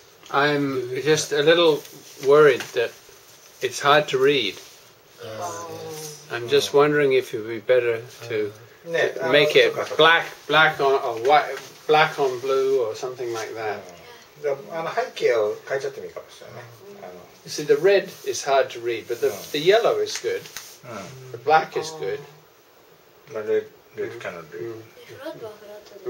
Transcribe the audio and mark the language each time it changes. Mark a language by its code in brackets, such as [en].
[en] I'm just a little worried that it's hard to read. Yes. I'm just wondering if it would be better to [ja] ね [en] make it [ja] そうかそうか [en] black on or white, black on blue or something like that. [ja] じゃあ背景を変えちゃってもいいかもしれないね。 [en] You see, the red is hard to read, but the yellow is good. The black is good. [ja] まあレッドキャノンで。フラットはフラットで。